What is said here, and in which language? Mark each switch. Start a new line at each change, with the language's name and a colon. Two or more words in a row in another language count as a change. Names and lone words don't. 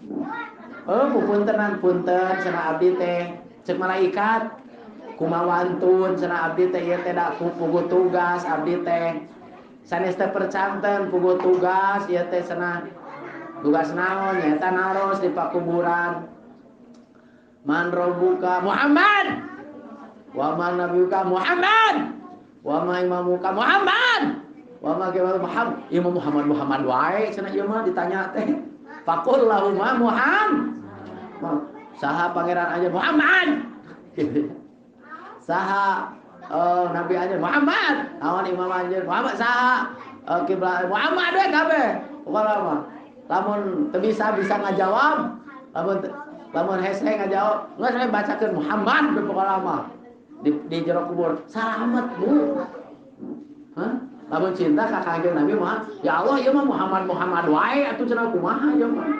Sundanese: Punten cenah abdi teh ceuk malaikat kumawantun cenah abdi teh ieu teh da puguh tugas abdi teh sanes teh percanten puguh tugas ieu teh cenah tugas naon nyaeta naros di pakuburan.
Arabic: من ربك محمد ومن نبيك محمد وما إمامك محمد وما محمد.
Sundanese: Imam Muhammad wae cenah ieu mah ditanya teh
Arabic: فقل لهم
Sundanese: Muhammad saha pangeran aja Muhammad. Saha nabi aja Muhammad, awan imam aja Muhammad saha kiblat Muhammad we kabeh. Pokona mah lamun teu bisa ngajawab, lamun hese ngajawab, geus we bacakeun Muhammad pokona mah. Di jero kubur salamet Bu. Hah? Lamun cinta ka kanjeng Nabi mah ya Allah ieu mah Muhammad wae atuh cenah kumaha ieu mah.